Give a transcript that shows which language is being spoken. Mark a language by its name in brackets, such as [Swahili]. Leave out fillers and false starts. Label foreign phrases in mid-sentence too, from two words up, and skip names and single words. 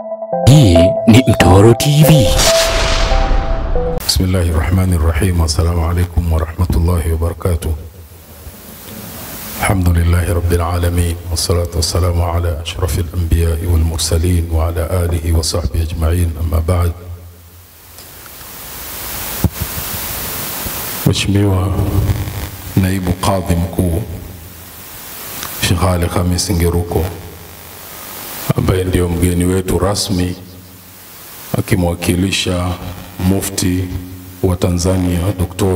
[Swahili] Hii ni Mtoro TV. [Arabic] بسم الله الرحمن الرحيم السلام عليكم ورحمة الله وبركاته. الحمد لله رب العالمين. والصلاة والسلام على أشرف الأنبياء والمرسلين وعلى آله وصحبه أجمعين. أما بعد. [Swahili] Mheshimiwa Naibu Kadhi Mkuu Sheikh Ali Khamis Ngeruko, ambaye ndio mgeni wetu rasmi akimwakilisha Mufti wa Tanzania Dr.